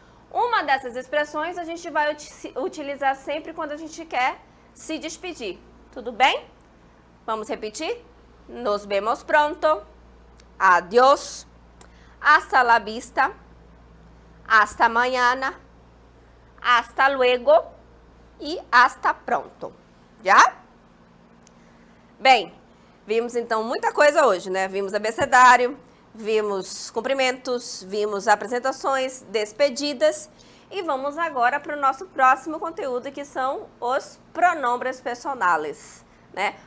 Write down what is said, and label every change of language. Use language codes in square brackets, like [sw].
[pt] Uma dessas expressões a gente vai utilizar sempre quando a gente quer se despedir. Tudo bem? Vamos repetir? [es] Nos vemos pronto, adiós, hasta la vista, hasta mañana, hasta luego e hasta pronto. [pt] Já? Bem, vimos então muita coisa hoje, né? Vimos abecedário, vimos cumprimentos, vimos apresentações, despedidas e vamos agora para o nosso próximo conteúdo que são os pronombres personales, né?